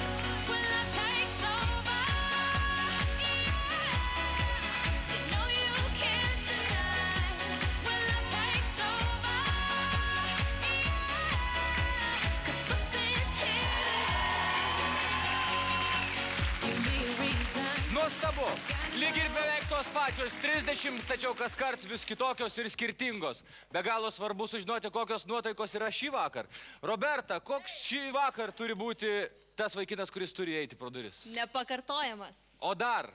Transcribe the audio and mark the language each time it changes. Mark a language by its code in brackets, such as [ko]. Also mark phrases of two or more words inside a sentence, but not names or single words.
[en] Will I take over? Yeah. You know you can't deny. Will I take over? Yeah. 'Cause something's here tonight. Give me a reason. [lt] Nuostabu. Lyg ir beveik tos pačios 30, tačiau kaskart vis kitokios ir skirtingos. Be galo svarbu sužinoti, kokios nuotaikos yra šį vakar. Roberta, koks šį vakar turi būti tas vaikinas, kuris turi eiti pro duris? Nepakartojamas. O dar?